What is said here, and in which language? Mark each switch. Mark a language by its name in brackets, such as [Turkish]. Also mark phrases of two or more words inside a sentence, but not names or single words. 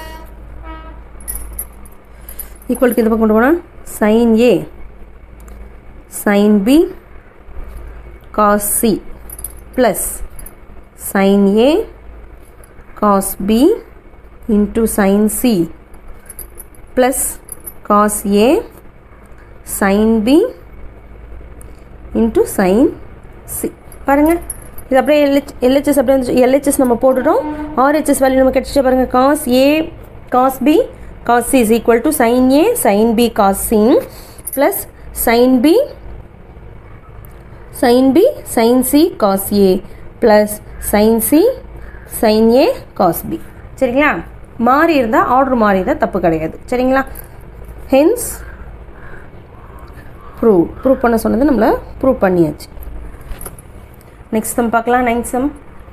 [Tamil] ஈக்குவலுக்கு இந்த பக்கம் கொண்டு போனால் [English] sin a sin b cos c plus sin a cos b into sin c plus cos a sin b into sin c ப்ளஸ் காஸ் ஏ சைன் பி இன்ட்டு சைன் சி. [Tamil] பாருங்கள் இது அப்படியே எல்ஹெச்எஸ் அப்படியே எல்ஹெச்எஸ் நம்ம போட்டுட்டோம். [English] RHS value [Tamil] நம்ம கிடச்சிட்டு பாருங்கள். [English] cos a cos b cos c is equal to sin a sin b cos c plus sin b sin c cos a plus sin c sin a cos b. சரிங்களா? [Tamil] மாறி இருந்தால் ஆர்டர் மாறி இருந்தால் தப்பு கிடையாது. சரிங்களா? [English] hence prove [Tamil] பண்ண சொன்னது நம்மளை ப்ரூவ் பண்ணியாச்சு. [English] next sum பார்க்கலாம். 9th sum